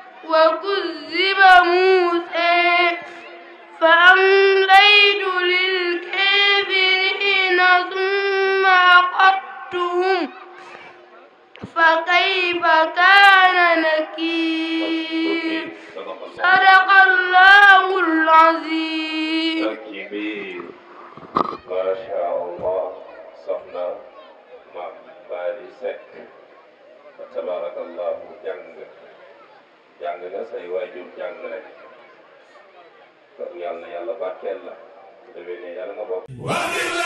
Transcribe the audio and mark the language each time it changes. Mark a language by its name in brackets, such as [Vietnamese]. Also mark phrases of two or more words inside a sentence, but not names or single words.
[Arabic] وكذب موسى فأمليت للكافرين ثم أخذتهم فكيف كان نكير صدق الله العظيم. ما شاء الله [Wolof] soxna Maam Bali Seck tabarakallahu jàng nga say waajur jàng rek kon yàlla na yàlla barkeel la déwénee yàlla nga bokk